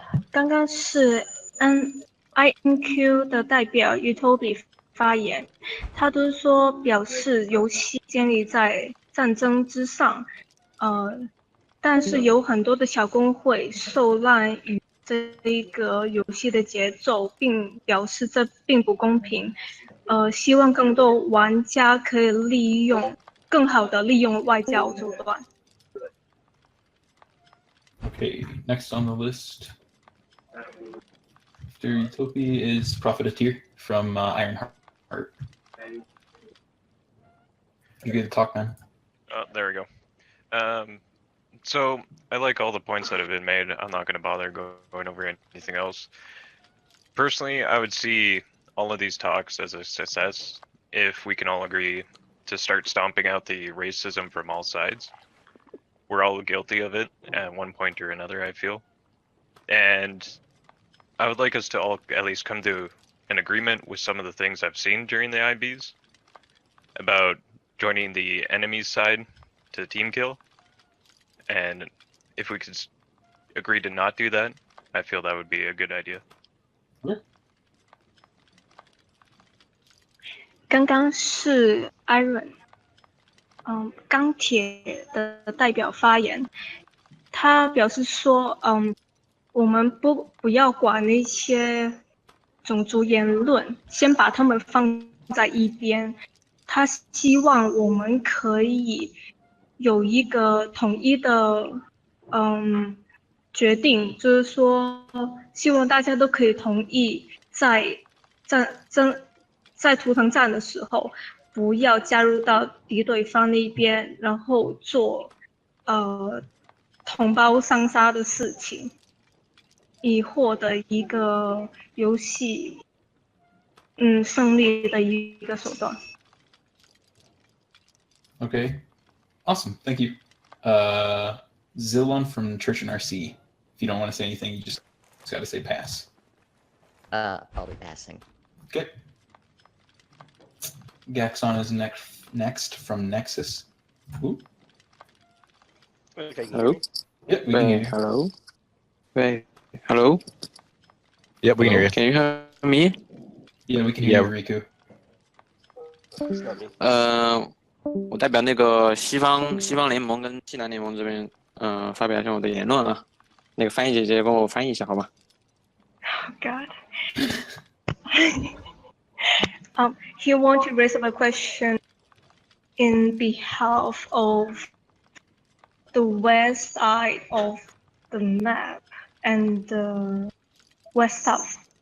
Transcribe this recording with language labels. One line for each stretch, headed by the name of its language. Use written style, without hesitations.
Chinese: 刚刚是 INQ 的代表 Utopia 发言，他都说表示游戏建立在战争之上，但是有很多的小工会受难于这一个游戏的节奏，并表示这并不公平，希望更多玩家可以更好的利用外交手段。
English: Okay, next on the list after Utopia is Profiteer from Ironheart. You get to talk, man. There we go. So I like all the points that have been made. I'm not going to bother going over anything else. Personally, I would see all of these talks as a success if we can all agree to start stomping out the racism from all sides. We're all guilty of it at one point or another, I feel. And I would like us to all at least come to an agreement with some of the things I've seen during the IBs about joining the enemy's side to team kill. And if we could agree to not do that, I feel that would be a good idea.
Chinese: 刚刚是 Iron， 钢铁的代表发言，他表示说，我们不要管那些种族言论，先把他们放在一边。他希望我们可以有一个统一的决定，就是说，希望大家都可以同意在图腾战的时候，不要加入到敌对方那边，然后做同胞相杀的事情，以获得一个游戏胜利的一个手段。
English: Okay, awesome. Thank you. Zilon from Church and RC. If you don't want to say anything, you just got to say pass. I'll be passing. Okay. Gaxon is next from Nexus. Ooh. Hello. Yep, we can hear you. Hello. Wait. Hello. Yep, we can hear you. Can you hear me? Yeah, we can hear you, Riku.
Chinese: 我代表那个西方联盟跟西南联盟这边，发表一下我的言论啊。那个翻译姐姐帮我翻译一下，好吧
English: Oh God. He want to raise up a question in behalf of the west side of the map and the west south.